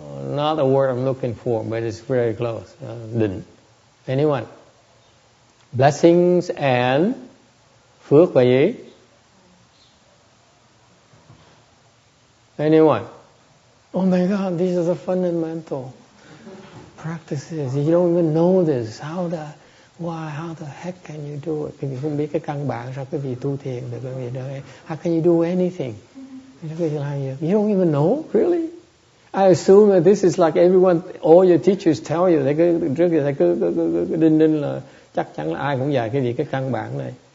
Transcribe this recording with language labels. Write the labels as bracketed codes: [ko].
[en] Not the word I'm looking for, but it's very close. [vi] Định. Anyone? [en] Blessings and [vi] phước và gì? [en] Anyone? Oh my God, these are the fundamental practices. You don't even know this. How the heck can you do it? [vi] Quý vị không biết cái căn bản sao quý vị tu thiền được. Quý vị nói, [en] how can you do anything? You don't even know, really? I assume that this is like everyone, all your teachers tell you. [vi] They cứ đinh là chắc chắn là ai cũng dạy cái gì cái căn bản này.